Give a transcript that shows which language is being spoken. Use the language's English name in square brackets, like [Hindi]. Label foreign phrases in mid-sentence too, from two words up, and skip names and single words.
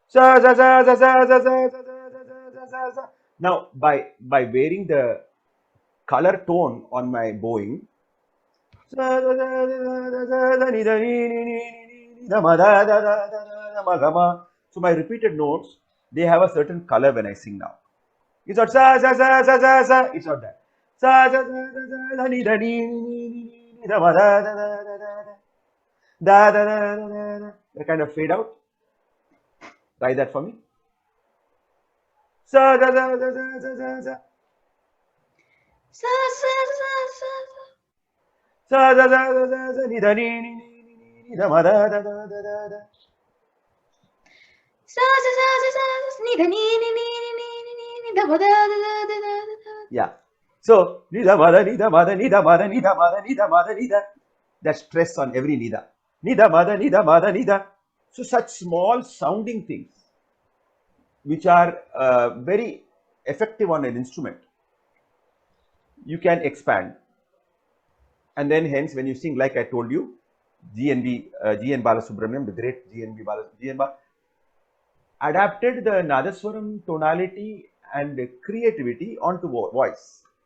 [English] Now, by varying the color tone on my bowing, so my repeated notes, they have a certain color when I sing now. It's not sa sa sa sa sa sa. It's not that. Sa sa sa sa sa ni da ni ni da ma da da da da da da da da da da. They kind of fade out. Try that for me. Sa sa sa sa sa sa sa sa. Sa sa sa sa sa. Sa sa sa sa sa sa ni da ni ni ni da ma da da da da da da. Sa sa sa sa sa ni da ni ni ni ni ni da ma da da da da da da. Yeah. So ni da ma da ni da ma da ni da ma da ni da ma da ni da ma da ni da. That stress on every ni da. Ni da ma da ni da ma da ni da. So such small sounding things, which are very effective on an instrument, you can expand. And then hence when you sing, like I told you, G.N. Balasubramaniam, the great G.N. adapted the Nadaswaram tonality and creativity onto voice.